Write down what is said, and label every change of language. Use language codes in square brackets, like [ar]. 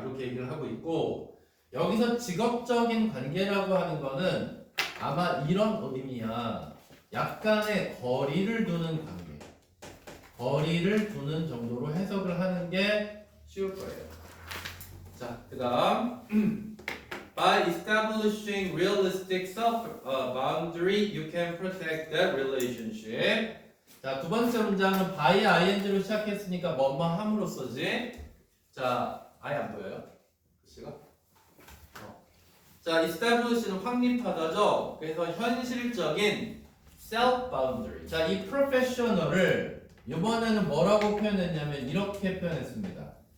[ko] 이렇게 얘기를 하고 있고, 여기서 직업적인 관계라고 하는 거는 아마 이런 의미야. 약간의 거리를 두는 관계. 거리를 두는 정도로 해석을 하는 게 쉬울 거예요. 자, 그 다음. [en] By establishing realistic self-boundary, you can protect that relationship. [ko] 자, 두 번째 문장은 by ing로 시작했으니까 뭐뭐 함으로써지. 자, 아예 안 보여요? 글씨가? 자, establish는 확립하다죠. 그래서 현실적인 self-boundary. 자, 이 professional을 이번에는 뭐라고 표현했냐면 이렇게 표현했습니다.